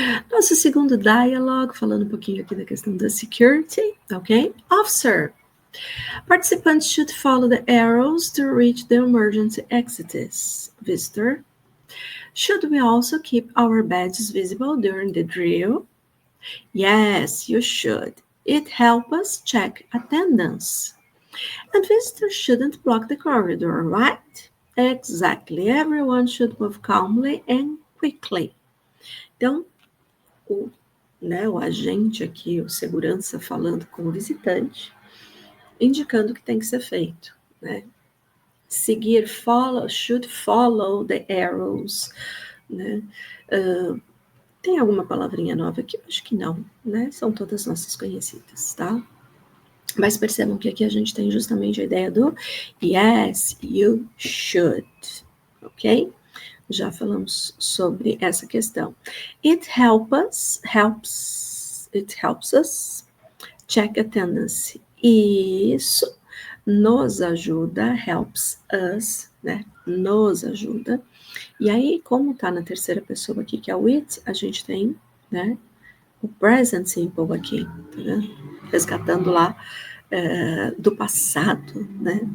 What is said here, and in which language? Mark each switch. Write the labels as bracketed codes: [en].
[pt] Nosso segundo dialogue, falando um pouquinho aqui da questão da security, ok? [en] Officer. Participants should follow the arrows to reach the emergency exits. Visitor. Should we also keep our badges visible during the drill? Yes, you should. It helps us check attendance. And visitors shouldn't block the corridor, right? Exactly. Everyone should move calmly and quickly. [pt] Então, o agente aqui, o segurança, falando com o visitante, indicando o que tem que ser feito, né? [en] Seguir, should follow the arrows, né? [pt] Tem alguma palavrinha nova aqui? Acho que não, né? São todas nossas conhecidas, tá? Mas percebam que aqui a gente tem justamente a ideia do [en] yes, you should, [pt] ok? Já falamos sobre essa questão. [en] It helps us check attendance. [pt] Isso nos ajuda, [en] helps us, [pt] né? Nos ajuda. E aí, como tá na terceira pessoa aqui, que é o it, a gente tem, né? O present simple aqui, tá vendo? Resgatando lá do passado, né?